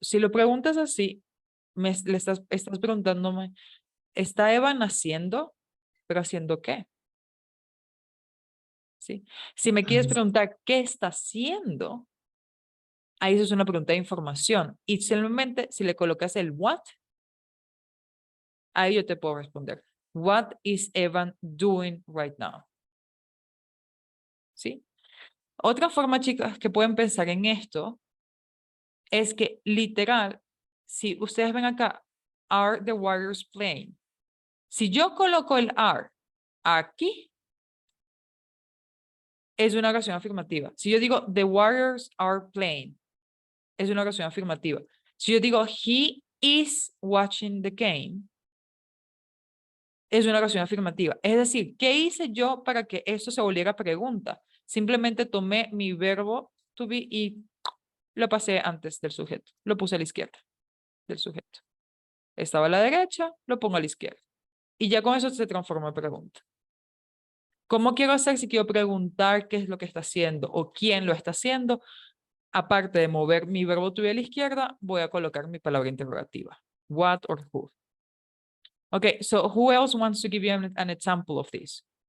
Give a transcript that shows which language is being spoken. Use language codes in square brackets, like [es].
[es] Si lo preguntas así, le estás preguntándome, ¿está Evan haciendo? ¿Pero haciendo qué? ¿Sí? Si me quieres Ah, preguntar qué está haciendo, ahí eso es una pregunta de información. Y simplemente si le colocas el what, ahí yo te puedo responder. [en] What is Evan doing right now? [es] ¿Sí? Otra forma, chicas, que pueden pensar en esto es que literal, si ustedes ven acá, [en] are the Warriors playing? [es] Si yo coloco el are aquí, es una oración afirmativa. Si yo digo [en] the Warriors are playing, [es] es una oración afirmativa. Si yo digo [en] he is watching the game, [es] es una oración afirmativa. Es decir, ¿qué hice yo para que esto se volviera pregunta? Simplemente tomé mi verbo to be y lo pasé antes del sujeto. Lo puse a la izquierda del sujeto. Estaba a la derecha, lo pongo a la izquierda. Y ya con eso se transforma en pregunta. ¿Cómo quiero hacer si quiero preguntar qué es lo que está haciendo o quién lo está haciendo? Aparte de mover mi verbo to be a la izquierda, voy a colocar mi palabra interrogativa. [en] What or who. Okay, so who else wants to give you an example of this?